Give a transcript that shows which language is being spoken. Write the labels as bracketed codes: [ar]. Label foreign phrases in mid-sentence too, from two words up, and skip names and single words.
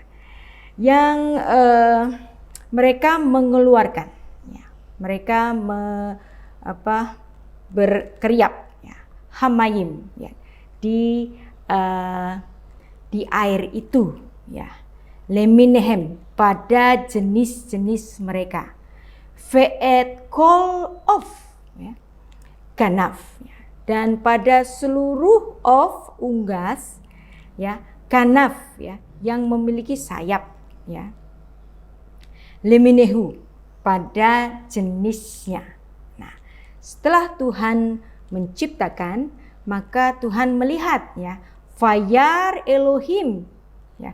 [id] Yang mereka mengeluarkan ya. Mereka berkeriap ya, hamayim ya, di air itu ya. Leminehem, pada jenis-jenis mereka. [he] ואת כל עוף ya, ganaf ya. [id] Dan pada seluruh of unggas ya, ganaf ya, yang memiliki sayap ya. Leminehu, pada jenisnya. Setelah Tuhan menciptakan, maka Tuhan melihat ya, [he] וירא אלהים [id] ya.